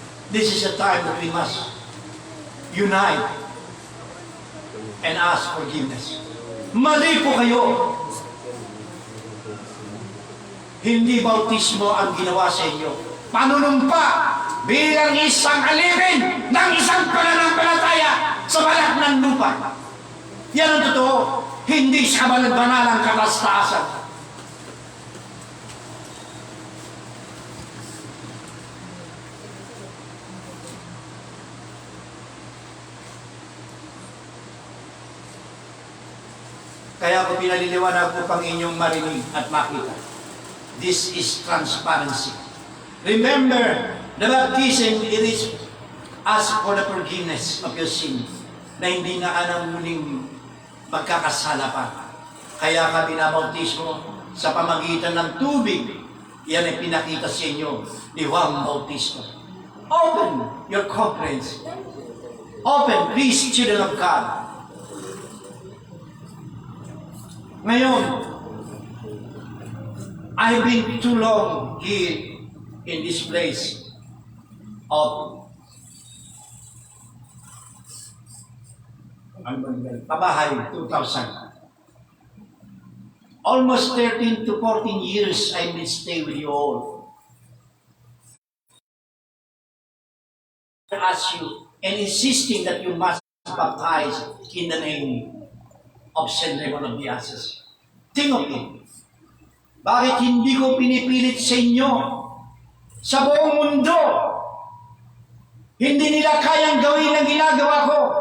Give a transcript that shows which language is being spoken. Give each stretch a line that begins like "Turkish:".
English: This is a time that we must unite and ask forgiveness.
Filipino: Mali po kayo. Hindi bautismo ang ginawa sa inyo. Panunumpa bilang isang alipin ng isang pananampalataya sa balat ng lupa. Yan ang totoo. Hindi sa kabanal-banalang kataas-taasan. Kaya ko pinaliliwanag upang inyong marinig at makita.
English: This is transparency. Remember, the baptism, it is ask for the forgiveness of your sin
Filipino: na hindi na anang muling magkakasala pa. Kaya ka binabautismo sa pamagitan ng tubig. Yan ay pinakita sa inyo ni Juan Bautista.
English: Open your conference. Open, please, children of God. Ngayon, I've been too long here in this place of Pabahay 2000. Almost 13 to 14 years I will stay with you all. I ask you and insisting that you must baptize in the name of Saint Raymond of the Asses. Think of it.
Filipino: Bakit hindi ko pinipilit sa inyo? Sa buong mundo, hindi nila kayang gawin ang ginagawa ko.